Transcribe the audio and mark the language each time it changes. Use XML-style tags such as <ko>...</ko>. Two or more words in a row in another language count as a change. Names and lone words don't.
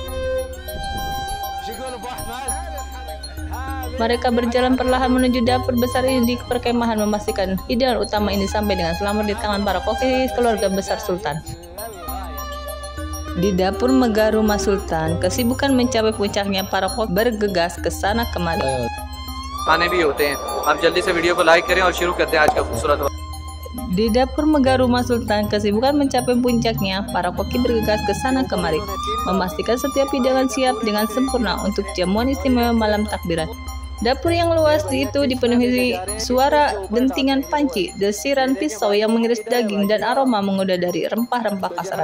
<id>Mereka berjalan perlahan menuju dapur besar ini di perkemahan, memastikan hidangan utama ini sampai dengan selamat di tangan para koki keluarga besar sultan. Di dapur megah rumah sultan, kesibukan mencapai puncaknya. Para koki bergegas ke sana kemari.</id> <hi>खाने भी होते हैं। आप जल्दी से वीडियो को लाइक करें और शुरू करते हैं आज का खूबसूरत।</hi> <id>Di dapur megah rumah sultan, kesibukan mencapai puncaknya. Para koki bergegas ke sana kemari, memastikan setiap hidangan siap dengan sempurna untuk jamuan istimewa malam takbiran. Dapur yang luas itu dipenuhi suara dentingan panci, desiran pisau yang mengiris daging, dan aroma menggoda dari rempah-rempah kasaran.</id>